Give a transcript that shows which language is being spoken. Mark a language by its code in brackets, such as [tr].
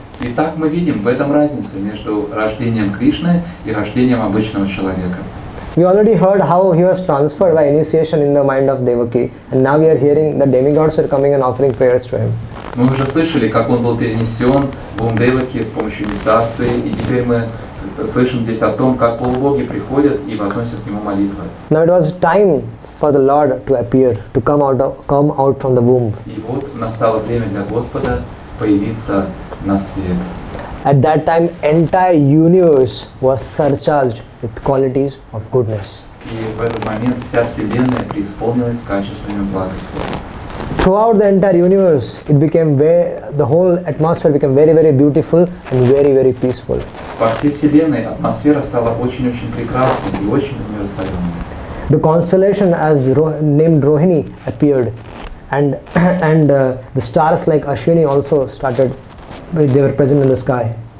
[ru] Итак, мы видим в этом разницу между рождением Кришны и рождением обычного человека. [en] We already heard how he was transferred by initiation in the mind of Devaki, and now we are hearing the demigods are coming and offering prayers to him. [ru] Мы уже слышали, как он был перенесен в ум Деваки с помощью инициации, и теперь мы слышим здесь о том, как полубоги приходят и возносят к нему молитвы. [en] Now it was time for the Lord to appear, to come out from the womb. [ru] И вот настало время для Господа появиться на свет. [en] At that time, entire universe was surcharged with qualities of goodness. [ru] И в этот момент вся вселенная преисполнилась качествами благости. [en] Throughout the entire universe, the whole atmosphere became very, very beautiful and very, very peaceful. [ru] По всей вселенной атмосфера стала очень-очень прекрасной и очень умиротворенной. [en] The constellation named Rohini appeared, and the stars like Ashwini also started. They were present in the sky.